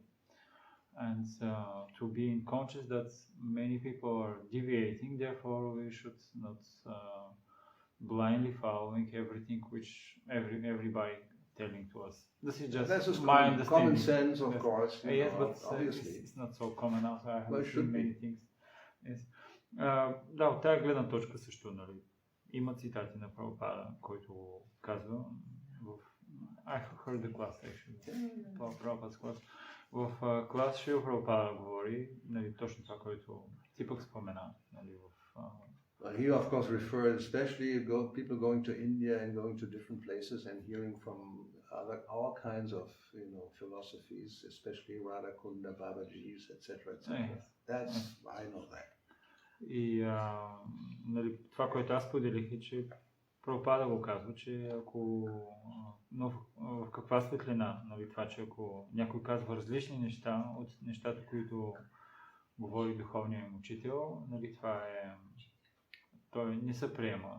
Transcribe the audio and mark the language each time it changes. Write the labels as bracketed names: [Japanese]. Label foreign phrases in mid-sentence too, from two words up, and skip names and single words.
[English] And to be conscious that many people are deviating, therefore we should not blindly following everything which everybody telling to us. This is just my understanding. Common sense, of course. Yes, but obviously. it's not so common now. I have Well, seen many things. Yes. [Bulgarian] Да, от тази гледна точка също, нали, има цитати на Прабхупада, който казва [English] I heard the class actually, Prabhupada's class. [Bulgarian] В клас Шрила Прабхупада говори, нали, точно това, което ти пък спомена, нали, [English] He of course referred especially people going to India and going to different places and hearing from all kinds of philosophies, especially Radha Kunda, Babaji's, etc. That's I know that. [Bulgarian] И нали, това, което аз поделих е, че Прабхупада го казва, че ако но в каква светлина, нали, това, че ако някой казва различни неща от нещата, които говори духовният им учител, нали, това е той не се приема.